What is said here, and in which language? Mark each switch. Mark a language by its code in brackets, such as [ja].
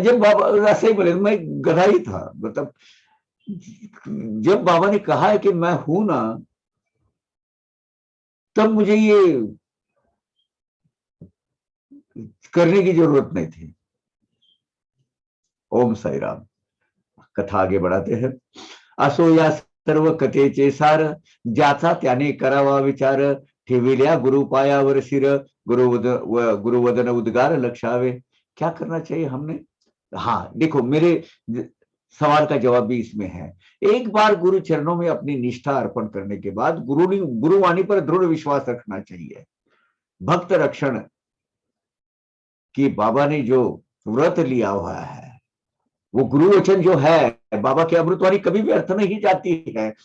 [hi] जब बाबा ऐसे ही बोले, मैं गधा ही था, मतलब जब बाबा ने कहा है कि मैं हूं ना, तब मुझे ये करने की जरूरत नहीं थी। ओम साई राम। कथा आगे बढ़ाते हैं। [mr] असो या सर्व कथेचे सार, ज्याचा त्याने करावा विचार, ठेविल्या गुरु पायावर शिर, गुरुवदन उद्गार लक्षावे। [hi] क्या करना चाहिए हमने? हाँ देखो, मेरे सवाल का जवाब भी इसमें है। एक बार गुरु चरणों में अपनी निष्ठा अर्पण करने के बाद गुरुवाणी पर दृढ़ विश्वास रखना चाहिए। भक्त रक्षण की बाबा ने जो व्रत लिया हुआ है, वो गुरु वचन जो है, बाबा की अमृतवाणी कभी भी अर्थ नहीं जाती है।